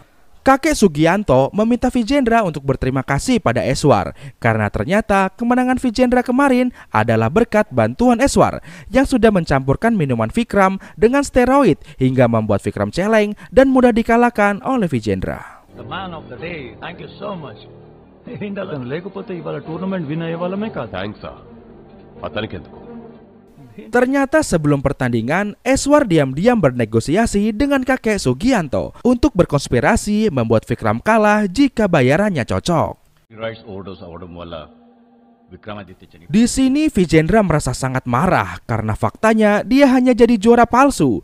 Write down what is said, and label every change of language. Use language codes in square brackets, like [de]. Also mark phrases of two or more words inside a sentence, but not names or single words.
[id] Kakek Sugianto meminta Vijendra untuk berterima kasih pada Eswar karena ternyata kemenangan Vijendra kemarin adalah berkat bantuan Eswar yang sudah mencampurkan minuman Vikram dengan steroid hingga membuat Vikram celeng dan mudah dikalahkan oleh Vijendra. [en] The man of the day. Thank you so much. [te] లేకపోతే ఇవాళ [en] tournament win [te] అయ్యే వాళ్ళమే కాదు. థ్యాంక్స్ అతనికి ఎందుకు? [id] Ternyata sebelum pertandingan, Eswar diam-diam bernegosiasi dengan kakek Sugianto untuk berkonspirasi membuat Vikram kalah jika bayarannya cocok. Di sini Vijendra merasa sangat marah karena faktanya dia hanya jadi juara palsu.